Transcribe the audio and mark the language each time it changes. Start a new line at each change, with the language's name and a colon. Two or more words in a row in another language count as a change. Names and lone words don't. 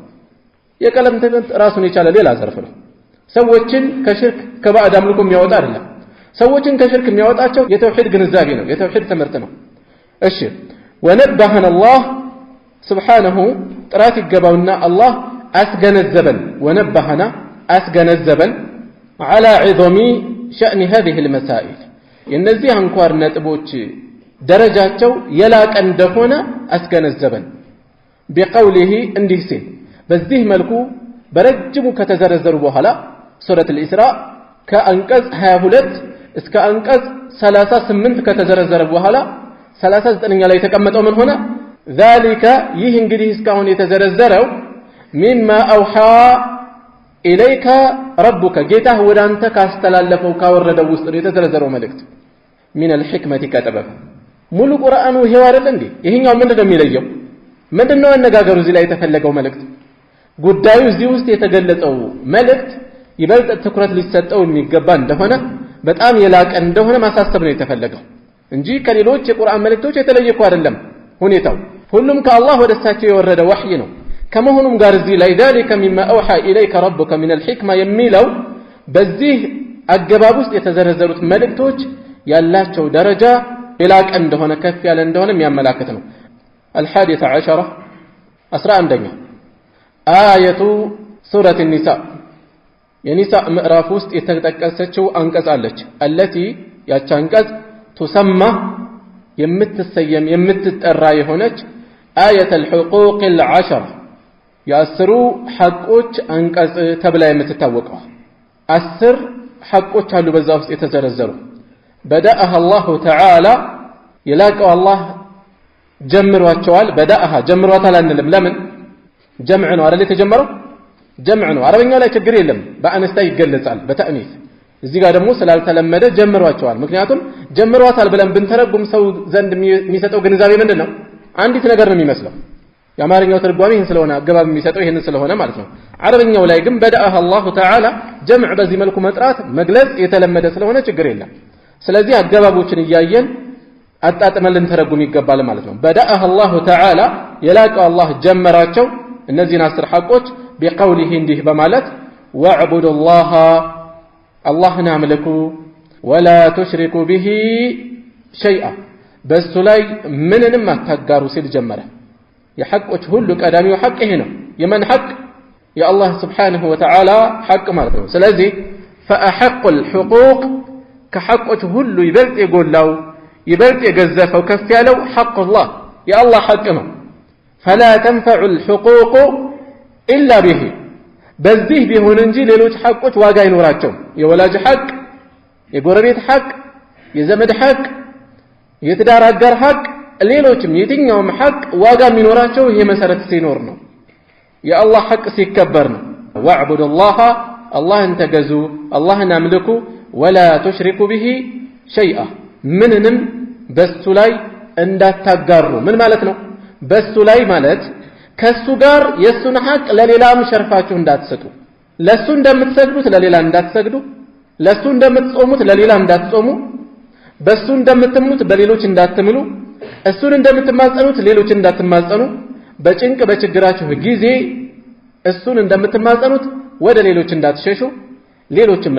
Amharic: የቀለም ትምህርት ራሱን የቻለ ሌላ ዘርፍ ነው ሰዎችን ከሽርክ ከባዕድ አምልኮ የሚያወጣ አይደለም ሰዎችን ከሽርክ የሚያወጣቸው የተውሂድ ግንዛቤ ነው የተውሂድ ትምህርት ነው እሺ ወነብሐና አላህ سبحانه ጥራት ይገባውና አላህ አስገነዘበን ወነብሐና አስገነዘበን
Arabic: على عظم شأن هذه المسائل
Amharic: የነዚህ አንኳር ነጥቦች ደረጃቸው የላቀ እንደሆነ አስገነዘበን بقوله እንዲህ ሲል በዚህ መልኩ በረጅሙ ከተዘረዘሩ በኋላ ሱረት الإسراء ከአንቀጽ 22 እስከ አንቀጽ 38 ከተዘረዘረ በኋላ 39ኛ ላይ የተቀመጠው ምን ሆነ ذلك ይህ እንግዲህ እስካሁን የተዘረዘረው
Arabic: مما أوحى إليك ربك
Amharic: ጌታህ ወደ አንተ ካስተላለፈው ካወረደው ውስጥ ነው የተዘረዘረው መልእክት
Arabic: من الحكمة كتبه
Amharic: ሙሉ ቁርአኑ ይሄው አይደል እንዴ ይሄኛው ምንድነው የሚለየው ምንድነው አነጋገሩ እዚህ ላይ የተፈለገው መልእክት ጉዳዩ እዚህ ውስጥ የተገለጸው መልእክት ይበልጥ ትኩረት ሊሰጠው የሚገባ እንደሆነ በጣም የላቀ እንደሆነ ማሳሰብ ነው የተፈለገው እንጂ ከሌሎች የቁርአን መልእክቶች የተለየ አይደለም ሁኔታው ሁሉም ከአላህ ወደሳቸው የወረደ ወህይ ነው ከመሆኑም ጋር እዚህ ላይ
Arabic: ذلك مما أوحى إليك ربك من الحكمة
Amharic: የሚለው በዚህ አገባብ ውስጥ የተዘረዘሩት መልእክቶች ያላቸው ደረጃ የላቀ እንደሆነ ከፍ ያለ እንደሆነ የሚያመላክት ነው
Arabic: الحادية عشرة
Amharic: 11ኛ
Arabic: آية سورة النساء
Amharic: የኒሳእ ምዕራፍ ውስጥ የተጠቀሰችው አንቀጽ አለች التي ያቺ አንቀጽ تسمى የምትሰየም የምትጠራ የሆነች
Arabic: آية الحقوق العشرة
Amharic: የአስሩ ሐቆች አንቀጽ ተብላ የምትታወቀው 10 ሐቆች አሉ በዛ ውስጥ የተዘረዘሩ
Arabic: بدأها الله تعالى يلاقوا الله
Amharic: ጀምሯቸዋል بدأها ጀምሯታል አንልም ለምን ጀምዕ ነው አይደል የተጀመረው ጀምዕ ነው አረበኛው ላይ ችግር የለም በአንስታ ይገለጻል በተእኒስ እዚህ ጋር ደግሞ ስላልተለመደ ጀምሯቸዋል ምክንያቱም ጀምሯታል ብለን ብንተረጉም ሰው ዘንድ የሚሰጠው ግንዛቤ ምንድነው አንዲት ነገር ነው የሚመስለው የአማርኛው ትርጓሜ ይሄን ስለሆነ አገባብ የሚሰጠው ይሄን ስለሆነ ማለት ነው አረበኛው ላይ ግን
Arabic: بدأها الله تعالى
Amharic: ጀምዕ በዚህ መልኩ መጥራት መግለጽ የተለመደ ስለሆነ ችግር የለም ስለዚህ አገባቦችን እያየን አጣጥመን ልንተረጉም ይገባል ማለት ነው
Arabic: بدأها الله تعالى
Amharic: የላቀው አላህ ጀመራቸው እነዚህን 10 ሐቆች بقوله እንዲህ በማለት
Arabic: واعبدوا الله
Amharic: اللهን አምልኩ
Arabic: ولا تشركوا به شيئا
Amharic: በሱ ላይ ምንንም አታጋሩ ሲል ጀመረ የሐቆች ሁሉ ቀዳሚው ሐቅ ይሄ ነው የማን ሐቅ የአላህ
Arabic: سبحانه وتعالى
Amharic: ሐቅ ማለት ነው ስለዚህ
Arabic: فأحق الحقوق
Amharic: ከሐቆች ሁሉ ይበልጥ የጎላው ይበልጥ የገዘፈው ከፍ ያለው ሐቅ الله የአላህ ሐቅ ነው
Arabic: فلا تنفع الحقوق إلا به
Amharic: በዚህ ቢሆን እንጂ ሌሎች ሐቆች ዋጋ አይኖራቸው የወላጅ ሐቅ የጎረቤት ሐቅ የዘመድ ሐቅ የትዳር አጋር ሐቅ ሌሎችም የትኛውም ሐቅ ዋጋ የሚኖራቸው ይሄ መሰረት ሲኖር ነው የአላህ ሐቅ ሲከበር ነው
Arabic: واعبدوا الله
Amharic: اللهን ተገዙ اللهን አምልኩ
Arabic: ولا تشركوا به شيئا
Amharic: ምንንም በሱ ላይ እንዳታጋሩ ምን ማለት ነው በሱ ላይ ማለት ከሱ ጋር የሱን ሐቅ ለሌላም ሸርፋችሁ እንዳትሰጡ ለሱ እንደምትሰግዱት ለሌላ እንዳትሰግዱ ለሱ እንደምትጾሙት ለሌላ እንዳትጾሙ በሱ እንደምትምሉት በሌሎች እንዳትምሉ እሱን እንደምትማጸኑት ሌሎች እንዳትማጸኑ በጭንቅ በችግራችሁ ጊዜ እሱን እንደምትማጸኑት ወደ ሌሎች እንዳትሸሹ ሌሎችም